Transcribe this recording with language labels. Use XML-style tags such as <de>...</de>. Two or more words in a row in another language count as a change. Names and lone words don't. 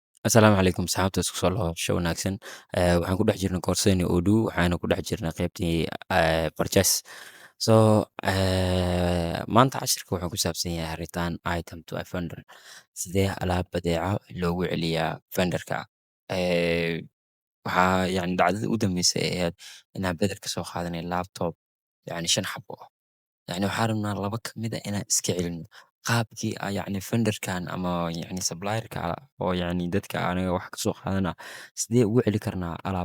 <so>Asalaamu calaykum saxaabta isku soo laabasho wanaagsan. Waxaan ku dhex jirnay koorseyni Odoo, waxaana ku dhex jirnay qaybtii purchase. So, maanta cashirka wuxuu ku saabsan yahay</so> <en>return item to a vendor.</en> <so>Sidee alaab badeeco loogu celiyaa vendorka? Waxaa yani dhacdada u dambeysay ay ahayd inaan bedel ka soo qaadanay laptop yani 5 xabo ah. يعني waxaan rabnaa 2 ka mid ah inaan iska celino. Qaabkii yacni vendor-kan ama yacni supplier-ka oo yacni dadka anaga wax ka soo qaadana, sidee ugu celi karnaa alaab?</so>